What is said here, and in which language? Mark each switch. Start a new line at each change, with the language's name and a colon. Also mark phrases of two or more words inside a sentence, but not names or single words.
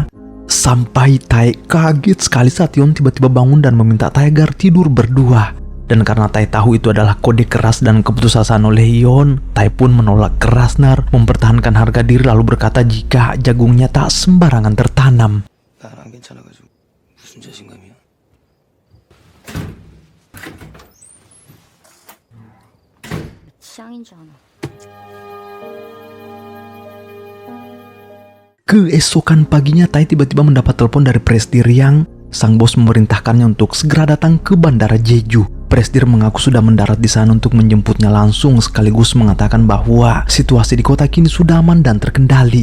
Indonesian: Sampai Tai kaget sekali saat Yon tiba-tiba bangun dan meminta Tai agar tidur berdua. Dan karena Tai tahu itu adalah kode keras dan keputusasaan oleh Yon, Tai pun menolak keras mempertahankan harga diri lalu berkata jika jagungnya tak sembarangan tertanam.
Korean: 난 안 괜찮아가지고 무슨 자신감이야? 취향인 줄 아나.
Indonesian: Keesokan paginya Tai tiba-tiba mendapat telepon dari Presti Riang. Sang bos memerintahkannya untuk segera datang ke bandara Jeju. Presdir mengaku sudah mendarat di sana untuk menjemputnya langsung, sekaligus mengatakan bahwa situasi di kota kini sudah aman dan terkendali.